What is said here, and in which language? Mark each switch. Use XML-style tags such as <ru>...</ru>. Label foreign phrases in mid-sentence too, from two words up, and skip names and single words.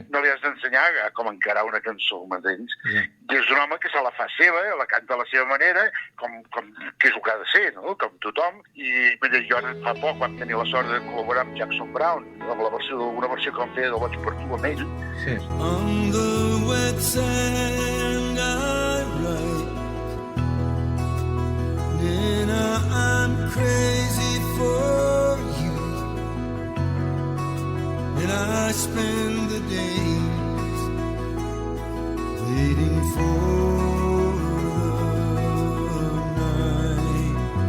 <ca>No li has d'ensenyar com encarar una cançó, m'entens? Sí. I és un home que se la fa seva, la canta a la seva manera, que és el que ha de ser, no? Com tothom. I jo fa poc vam tenir la sort de col·laborar amb Jackson Browne, amb una versió que vam fer de Boig per tu amb ell. Sí.</ca> <en>On the wet sand I write, Nina, I'm crazy for you, and I spend the days waiting for the night.</en>